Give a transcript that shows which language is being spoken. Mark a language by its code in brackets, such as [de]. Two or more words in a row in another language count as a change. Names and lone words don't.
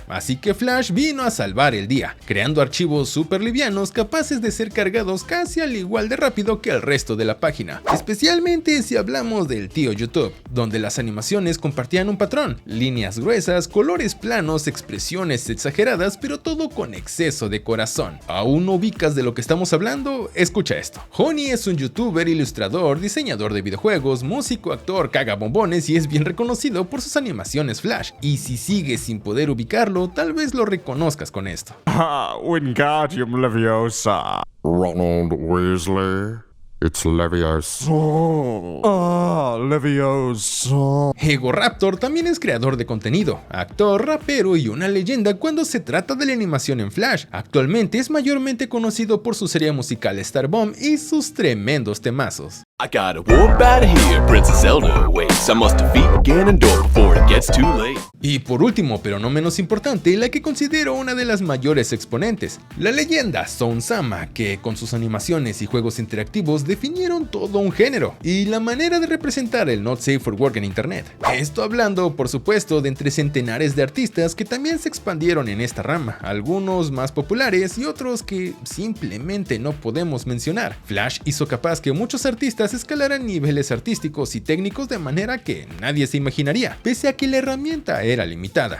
[es] Así que Flash vino a salvar el día, creando archivos súper livianos capaces de ser cargados casi al igual de rápido que el resto de la página, especialmente si hablamos del tío YouTube, donde las animaciones compartían un patrón, líneas gruesas, colores planos, expresiones exageradas, pero todo con exceso de corazón. ¿Aún no ubicas de lo que estamos hablando? Escucha esto. Honey es un youtuber, ilustrador, diseñador de videojuegos, músico, actor, caga bombones y es bien reconocido por sus animaciones Flash, y si sigues sin poder ubicarlo, tal vez lo reconozcas con esto. Wingardium Leviosa. Ronald Weasley. [en] It's Leviosa. Leviosa. [es] Egoraptor también es creador de contenido, actor, rapero y una leyenda cuando se trata de la animación en Flash. Actualmente es mayormente conocido por su serie musical Starbomb y sus tremendos temazos. [en] I got a warm bat here, Princess Zelda awaits. I must defeat Ganondorf before it gets too late. [es] Y por último, pero no menos importante, la que considero una de las mayores exponentes, la leyenda Son Sama, que con sus animaciones y juegos interactivos definieron todo un género y la manera de representar el [en] not safe for work [es] en internet. Esto hablando, por supuesto, de entre centenares de artistas que también se expandieron en esta rama, algunos más populares y otros que simplemente no podemos mencionar. Flash hizo capaz que muchos artistas escalaran niveles artísticos y técnicos de manera que nadie se imaginaría, pese a que la herramienta era limitada.